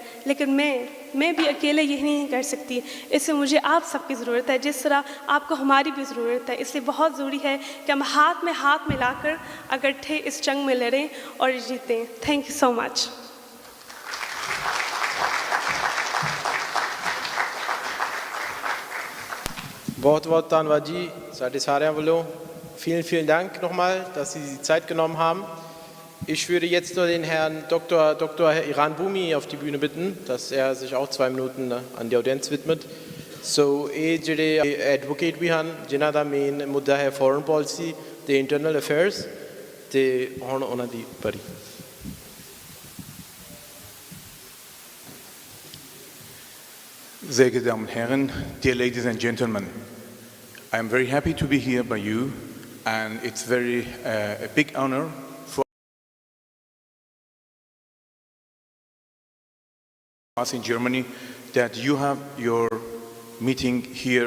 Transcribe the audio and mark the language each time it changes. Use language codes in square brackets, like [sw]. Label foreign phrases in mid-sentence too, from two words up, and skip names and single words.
[hi] लेकिन मैं भी अकेले यही नहीं कर सकती. इससे मुझे आप सबकी ज़रूरत है, जिस तरह आपको हमारी भी ज़रूरत है. इसलिए बहुत ज़रूरी है कि हम हाथ में हाथ मिलाकर इकट्ठे इस जंग में लड़ें और जीतें. [en] thank you so much. [pa] बहुत ਧੰਨਵਾਦ ਜੀ ਸਾਡੇ ਸਾਰਿਆਂ ਵੱਲੋਂ. [de] Vielen Dank nochmal, dass Sie die Zeit genommen haben. Ich würde jetzt nur den Herrn Dr. Iran Bumi auf die Bühne bitten, dass er sich auch 2 Minuten an die Audienz widmet. So, [pa] ਜਿਹੜੇ advocate ਵੀ ਹਨ ਜਿਨ੍ਹਾਂ ਦਾ ਮੇਨ ਮੁੱਦਾ ਹੈ [en] foreign policy [pa] ਤੇ [en] internal affairs, [pa] ਤੇ ਹੁਣ ਉਹਨਾਂ ਦੀ ਵਾਰੀ. [de] Sehr geehrte Damen und Herren, [en] dear ladies and gentlemen, I am very happy to be here by you, and it's a big honor for us in Germany that you have your meeting here.